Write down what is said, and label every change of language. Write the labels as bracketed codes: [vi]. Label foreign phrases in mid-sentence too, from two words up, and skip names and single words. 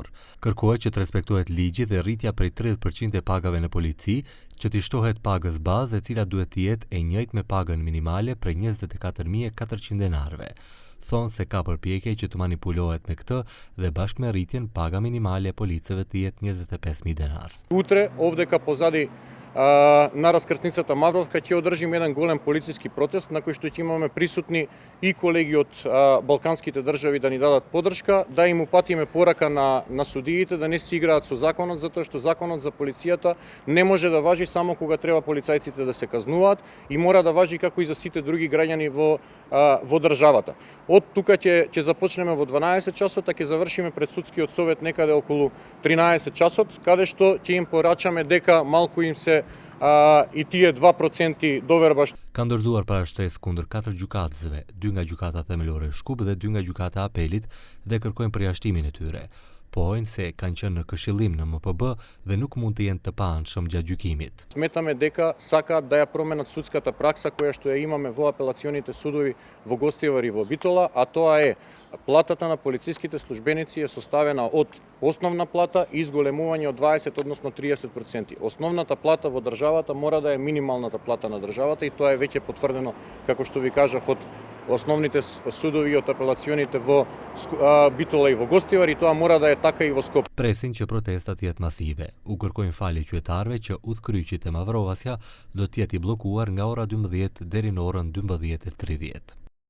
[sq] Kërkohet që të respektohet ligji dhe rritja prej 30% e pagave në polici, që t'i shtohet pagës bazë e cila duhet të jetë e njëjtë me pagën minimale prej 24.400 denarëve. Thonë se ka përpjekje që të manipulohet me këtë dhe bashkë me rritjen paga minimale e policëve të jetë 25.000 деnar. [mk] Утре овдека позади на раскрсницата Мавровка ќе одржиме еден голем полициски протест на кој што ќе имаме присутни и колеги од балканските држави да ни дадат поддршка, да им упатиме порака на судиите да не си играат со законот, затоа што законот за полицијата не може да важи само кога треба полицајците да се казнуваат и мора да важи како и за сите други граѓани во државата. Од тука ќе започнеме во 12 часот, а ќе завршиме пред судскиот совет некаде околу 13 часот, каде што ќе им порачаме дека малку им се и тие 2% доверба. [sq] Ka ndërzuar parashtresë kundër 4 gjykatësve, 2 nga gjykata themelore Shkup dhe 2 nga gjykata Apelit dhe kërkojnë përjashtimin e tyre. Pohojnë se kanë qenë në këshillim në MPB dhe nuk mund të jenë të paanshëm gjatë gjykimit. [mk] Сметаме дека сакаат да ја променат судската пракса која што ја имаме во апелационите судови во Гостивар и во Битола, а тоа е платата на полициските службеници е составена од основна плата и изголемување од 20, односно 30%. Основната плата во државата мора да е минималната плата на државата и тоа е веќе потврдено, како што ви кажав, од основните судови и од апелационите во Битола и во Гостивар, и тоа мора да е така и во Скопје. [sq] Presin që protestat jetë masive. U kërkojnë falje qytetarëve që udhkryqjet e Mavrovasja do të jetë i bllokuar nga ora 12 deri në orën 12:30.